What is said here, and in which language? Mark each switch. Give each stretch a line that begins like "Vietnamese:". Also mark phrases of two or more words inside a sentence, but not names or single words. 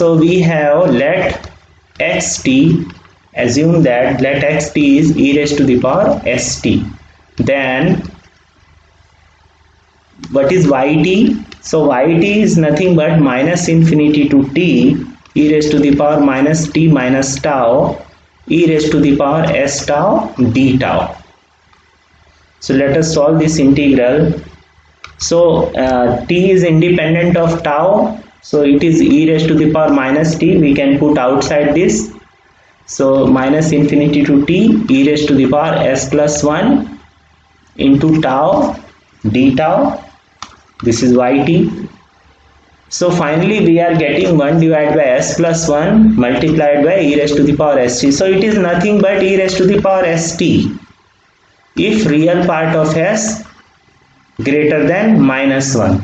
English: So we have let xt, assume that let xt is e raised to the power st. Then what is yt? So yt is nothing but minus infinity to t e raised to the power minus t minus tau e raised to the power s tau d tau. So let us solve this integral. So t is independent of tau, so it is e raised to the power minus t. We can put outside this. So minus infinity to t e raised to the power s plus 1 into tau d tau. This is yt. So finally we are getting 1 divided by s plus 1 multiplied by e raised to the power st. So it is nothing but e raised to the power st if real part of s greater than minus 1.